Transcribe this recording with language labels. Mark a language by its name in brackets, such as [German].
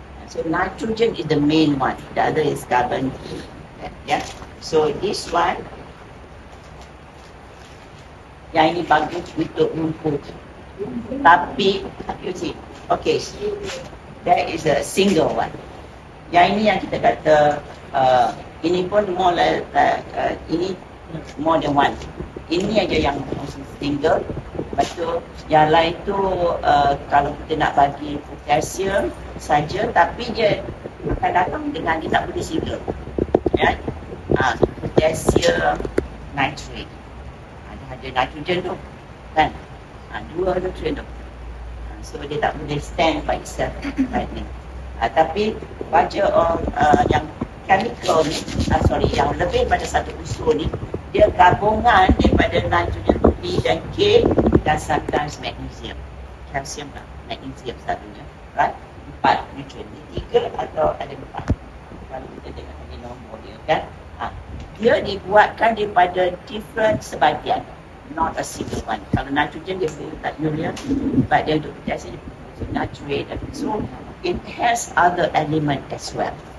[English] So nitrogen is the main one. The other is carbon. Yeah. So this one, [Malay] yang ini bagus untuk rumput. [English] Tapi, you see, okay, there is a single one. [Malay] Yang ini yang kita kata, ini pun more like, ini [English] more than one. [Malay] Ini aja yang single. Lepas tu, yang lain tu kalau kita nak bagi potassium saja, tapi dia akan datang dengan dia tak boleh single. Ya? Potassium nitrate. Ada nitrogen tu. Kan? Dua nitrogen tu. So dia tak boleh [English] stand by itself [Malay] right ni. Tapi baca yang chemical ni, yang lebih pada satu unsur ni, dia gabungan daripada nitrogen B dan K dan sometimes magnesium. Calcium lah, magnesium satunya. Right? 4 nutrient ni, 3 atau ada 4. Kalau kita tengok lagi nombor dia kan. Dia dibuatkan daripada different sebatian. [English] Not a single one. [Malay] Kalau nitrogen dia boleh letak urea, but dia untuk potassium dia boleh nitrate. [English] So it has other element as well.